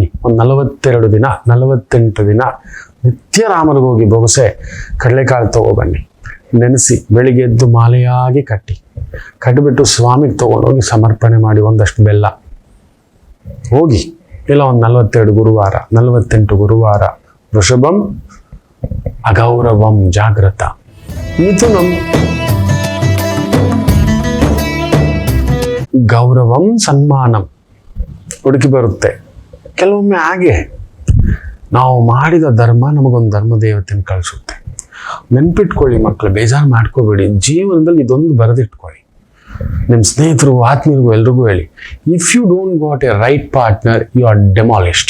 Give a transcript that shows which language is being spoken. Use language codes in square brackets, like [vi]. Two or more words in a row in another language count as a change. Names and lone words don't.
[kn] ಒಂದು 42 ದಿನ 48 ದಿನ ನಿತ್ಯ ರಾಮನಿಗೆ ಹೋಗಿ ಬೊಗಸೆ ಕಡಲೆಕಾಳು ತಗೊಬನ್ನಿ, ನೆನೆಸಿ ಬೆಳಿಗ್ಗೆ ಎದ್ದು ಮಾಲೆಯಾಗಿ ಕಟ್ಟಿಬಿಟ್ಟು ಸ್ವಾಮಿಗೆ ತಗೊಂಡೋಗಿ ಸಮರ್ಪಣೆ ಮಾಡಿ. ಒಂದಷ್ಟು ಬೆಲ್ಲ ಹೋಗಿ, ಇಲ್ಲ ಒಂದು 42 ಗುರುವಾರ 48 ಗುರುವಾರ. [sa] ವೃಷಭಂ ಅಗೌರವಂ ಜಾಗ್ರತ. ಮಿಥುನಂ ಗೌರವಂ ಸನ್ಮಾನಂ. [kn] ಹುಡುಕಿ ಬರುತ್ತೆ ಕೆಲವೊಮ್ಮೆ. ಹಾಗೆ ನಾವು ಮಾಡಿದ ಧರ್ಮ ನಮಗೊಂದು ಧರ್ಮ ದೇವತೆಯನ್ನು ಕಳಿಸುತ್ತೆ. ನೆನ್ಪಿಟ್ಕೊಳ್ಳಿ ಮಕ್ಕಳು, ಬೇಜಾರು ಮಾಡ್ಕೋಬೇಡಿ. ಜೀವನದಲ್ಲಿ ಇದೊಂದು ಬರೆದಿಟ್ಕೊಳ್ಳಿ. ನಿಮ್ಮ ಸ್ನೇಹಿತರು, ಆತ್ಮೀಯರಿಗೂ ಎಲ್ರಿಗೂ ಹೇಳಿ, [en] if you don't got a right partner, you are demolished.